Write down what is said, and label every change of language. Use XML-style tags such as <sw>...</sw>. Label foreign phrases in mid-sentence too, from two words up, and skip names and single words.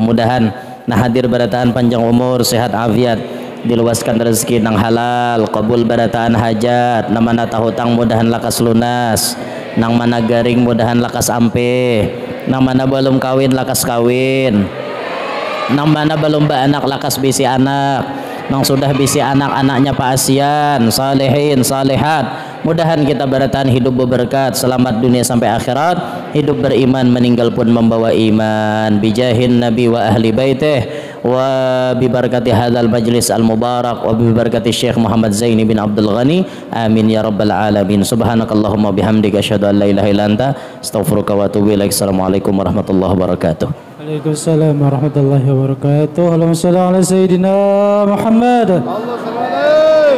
<bjn>Mudahan nah hadir berataan panjang umur sehat afiat diluaskan rezeki nang halal kabul berataan hajat namana tahutang mudahan lakas lunas nang mana garing mudahan lakas ampe nang mana belum kawin lakas kawin nang mana belum beranak lakas bisi anak nang sudah bisi anak-anaknya paasian salihin salihat. Mudahan kita bertahan hidup berberkat selamat dunia sampai akhirat, hidup beriman meninggal pun membawa iman</bjn> <ar>بجاه النبي وأهل بيته وببركات هذا المجلس المبارك وببركات الشيخ محمد زيني بن عبد الغني آمين يا رب العالمين. سبحانك اللهم وبحمدك أشهد أن لا إله إلا أنت أستغفرك وأتوب إليك. السلام عليكم ورحمة الله وبركاته. وعليكم السلام ورحمة الله وبركاته. اللهم صل على سيدنا محمد.</ar>